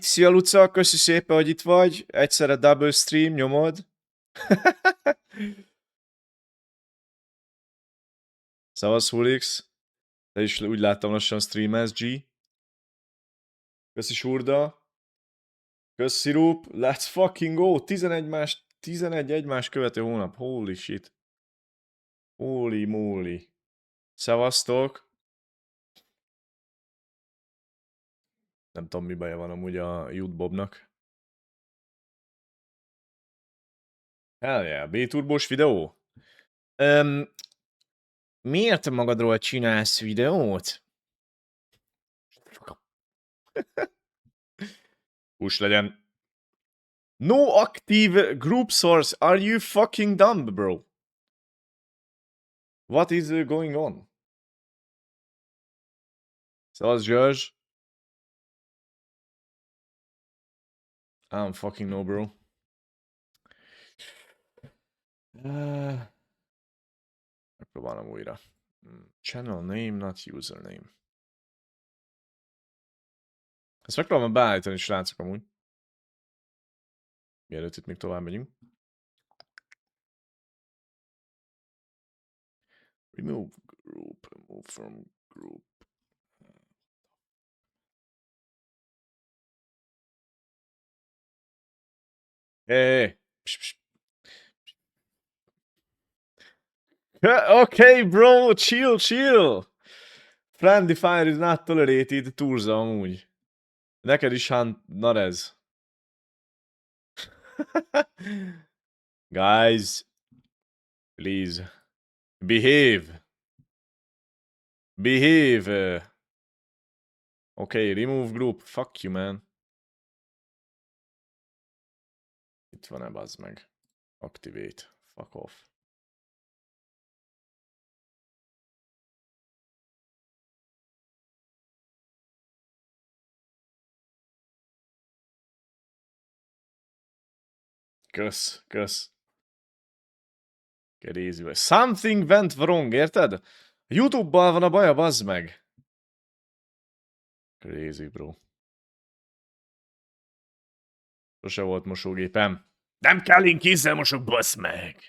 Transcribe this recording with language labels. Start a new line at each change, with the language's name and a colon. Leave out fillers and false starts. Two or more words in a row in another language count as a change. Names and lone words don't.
Hungarian: Szia Luca, köszi szépen, hogy itt vagy. Egyszerre double stream nyomod. Szavasz Hulix. Te is úgy láttam lassan streamelsz, G. Köszi Surda. Köszi Sirup.
English: Let's fucking go!
Hungarian: 11 egymás követő hónap.
English: Holy shit. Holy moly. Szevasztok.
Hungarian: Nem tudom, mi baja van amúgy a YouTubobnak.
English: Hell yeah,
Hungarian: B-turbós videó? Miért magadról csinálsz videót? Hús legyen.
English: No active group source. Are you fucking dumb, bro? What is going on? Szevasz, Zsörzs. I don't fucking know, bro.
Hungarian: Megpróbálom újra.
English: Channel name, not username.
Hungarian: Ezt megpróbálom beállítani, srácok, amúgy. Mielőtt itt még tovább megyünk.
English: Remove group, remove from group. Hey. Okay, bro, chill. Friendly fire is not tolerated,
Hungarian: Turza amúgy. Neked is Narez.
English: Guys, please. Behave. Okay, remove group. Fuck you, man.
Hungarian: Itt van-e, bazd meg?
English: Activate. Fuck off. Kösz. Get easy way. Something went wrong,
Hungarian: érted? A YouTube-bal van a baja, bazd meg.
English: Crazy, bro.
Hungarian: Sose volt mosógépem. Nem kell, én kézzel mosok, basz meg.